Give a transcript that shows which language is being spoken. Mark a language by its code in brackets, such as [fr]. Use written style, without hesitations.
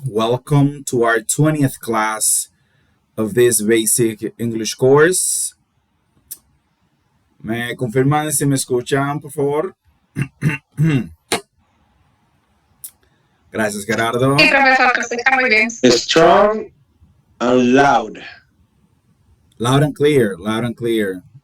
[en] Welcome to our 20th class of this basic English course. [es] ¿Me confirman si me escuchan, por favor? Gracias, Gerardo. Sí, profesor, que se escucha muy bien. [en] Strong and loud. Loud and clear, loud and clear.